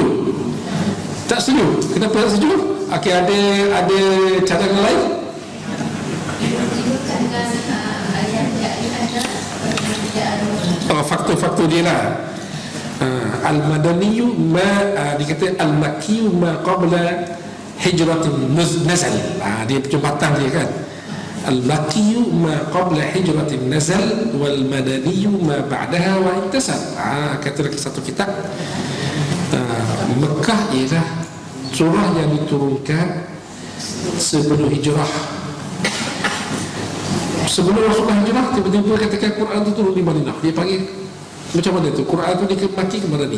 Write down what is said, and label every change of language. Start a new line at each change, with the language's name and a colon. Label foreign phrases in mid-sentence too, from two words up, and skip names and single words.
Malay: Tak setuju? Kenapa tak setuju? Okey, ada cadangan lain? Faktor-faktor dia lah.
Arabic: المدني dikata المكي ما قبل هجرة نزل.
Malay: Dia percepatan dia kan.
Arabic: المكي ما قبل هجرة نزل والمدني ما بعدها وانتصل.
Malay: Kata lagi satu kitab, Mekah ialah surah yang diturunkan sebelum hijrah. Sebelum Rasulullah hijrah, tiba-tiba katakan Quran itu turun di Madinah. Dia panggil macam mana tu? Quran itu dia Makki ke Madani?